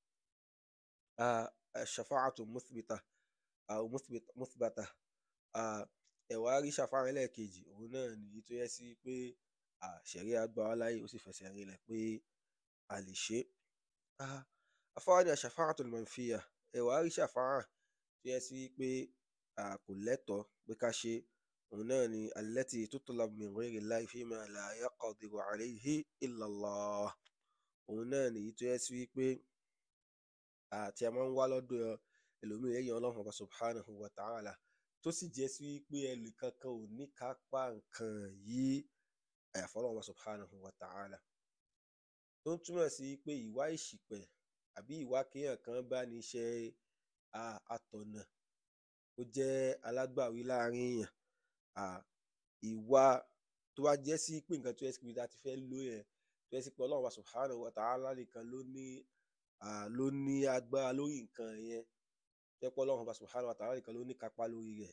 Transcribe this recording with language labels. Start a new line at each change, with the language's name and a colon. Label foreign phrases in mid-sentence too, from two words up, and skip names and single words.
Arabic: شفاعة مثبتة,
Yoruba: ẹ wá rí shafa'a ẹlẹ́ẹ̀kejì, òun náà ni èyí tó yẹ sí pé ṣẹ̀ríà gbà wá láyè, ó sì fẹsẹ̀ rinlẹ̀ pé a lè ṣe. Afá wa ní
Arabic: الشفاعة المنفية,
Yoruba: ẹ wá rí shafa'a tó yẹ sí pé kò lẹ́tọ̀ọ́ pé ká ṣe, òun náà ni
Arabic: التي تطلب من غير الله فيما لا يقدر عليه إلا الله.
Yoruba: Òun náà ni èyí tó yẹ sí pé tí a máa ń wá lọ́dọ̀ ẹlòmíì lẹ́yìn Ọlọ́run Ọba
Arabic: سبحانه وتعالى,
Yoruba: tó sì jẹ́ sí pé ẹnì kankan ò ní kápá nǹkan yìí àyàfi Ọlọ́run Ọba
Arabic: سبحانه وتعالى.
Yoruba: Tó ń túmọ̀ sí pé ìwà ìṣìpẹ̀ àbí ìwà kéèyàn kan bá ní ṣe atọ̀nà, ó jẹ́ alágbàwí láàrin èèyàn, ìwà tó wá jẹ́ sí pé nǹkan tó yẹ sí pé a ti fẹ́ lò yẹn, tó yẹ sí pé Ọlọ́run Ọba
Arabic: سبحانه وتعالى
Yoruba: nìkan ló ní agbára lórí nǹkan yẹn, tó yẹ pé Ọlọ́run Ọba
Arabic: سبحانه وتعالى
Yoruba: nìkan ló ní kápá lórí rẹ̀.